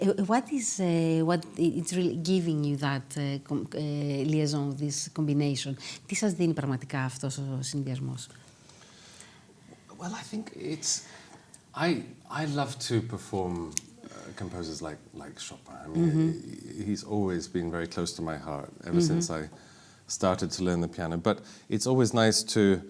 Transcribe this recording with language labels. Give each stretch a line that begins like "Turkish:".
English: What it's really giving you that liaison, this combination?
Greek: Τι σας δίνει πραγματικά αυτός ο συνδυασμός?
English: Well, I think it's... I love to perform composers like Chopin. I mean, he's always been very close to my heart ever since I started to learn the piano. But it's always nice to...